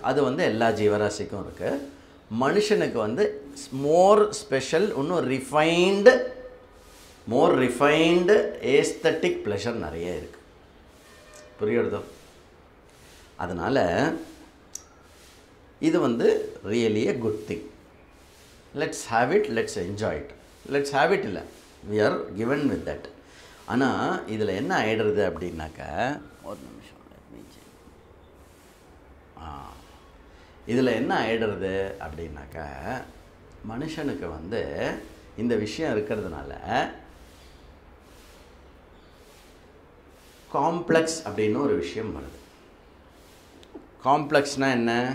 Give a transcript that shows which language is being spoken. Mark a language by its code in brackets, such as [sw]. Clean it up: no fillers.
[ta] அது வந்து எல்லா ஜீவராசிக்கும் இருக்குது. மனுஷனுக்கு வந்து மோர் ஸ்பெஷல், இன்னும் [en] more refined aesthetic pleasure [ta] நிறைய இருக்குது. புரியுறதோ? அதனால் இது வந்து [en] Really a good thing. Let's have it, let's enjoy it. Let's have it [ta] இல்லை, [en] we are given with that. [ta] ஆனால் இதில் என்ன ஆகிடுறது அப்படின்னாக்கா, ஒரு நிமிஷம், இதில் என்ன ஆகிடுறது அப்படின்னாக்கா, மனுஷனுக்கு வந்து இந்த விஷயம் இருக்கிறதுனால காம்ப்ளெக்ஸ் அப்படின்னு ஒரு விஷயம் வருது. காம்ப்ளெக்ஸ்னால் என்ன?